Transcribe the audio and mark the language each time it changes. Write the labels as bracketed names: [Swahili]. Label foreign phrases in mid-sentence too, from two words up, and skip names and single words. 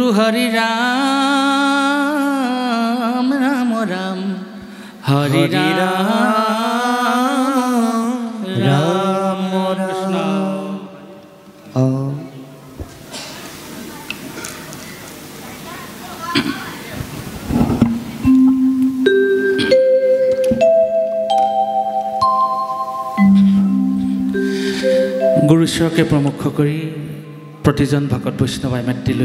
[Sanskrit] হরি রাম রাম রাম হরি রাম রাম কৃষ্ণ। [Assamese] গুৰু ঈশ্বৰকে প্ৰমুখ কৰি প্ৰতিজন ভকত বৈষ্ণৱাই মাতৃলৈ